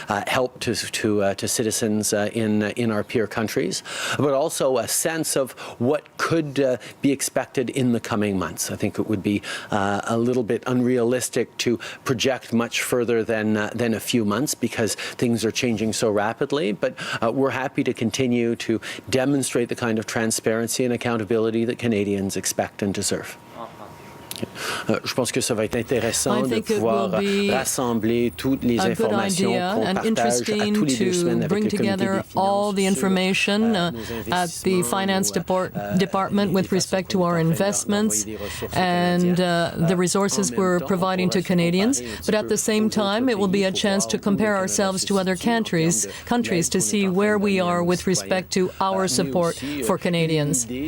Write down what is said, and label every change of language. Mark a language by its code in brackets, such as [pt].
[en] help to citizens in our peer countries, but also a sense of what could be expected in the coming months. I think it would be a little bit unrealistic to project much further than a few months because things are changing so rapidly, but we're happy to continue to demonstrate the kind of transparency and accountability that Canadians expect and deserve. [fr] Je pense que ça va être intéressant de pouvoir rassembler toutes les informations qu'on partage à tous les 2 semaines avec le comité des finances. [en] All the information at the Finance Department with respect to our investments and the resources we're providing to Canadians. But at the same time, it will be a chance to compare ourselves to other countries to see where we are with respect to our support for Canadians.